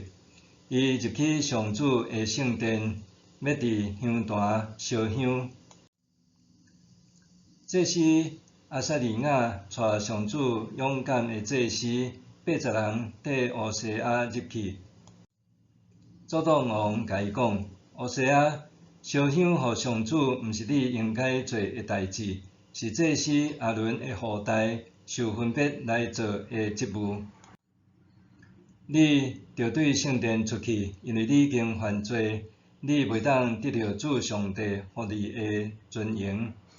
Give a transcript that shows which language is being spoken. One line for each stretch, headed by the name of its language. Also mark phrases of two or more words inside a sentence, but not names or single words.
Min Nan Chinese: 伊入去上主的圣殿，要伫香坛烧香。祭司阿撒利亚带上主勇敢的祭司80人缀乌西亚入去。祖党王甲伊讲：乌西亚，烧香予上主，毋是你应该做的代志，是祭司阿伦的后代受分别来做的职务。你着对圣殿出去，因为你已经犯罪，你袂当得到主上帝予你的尊荣。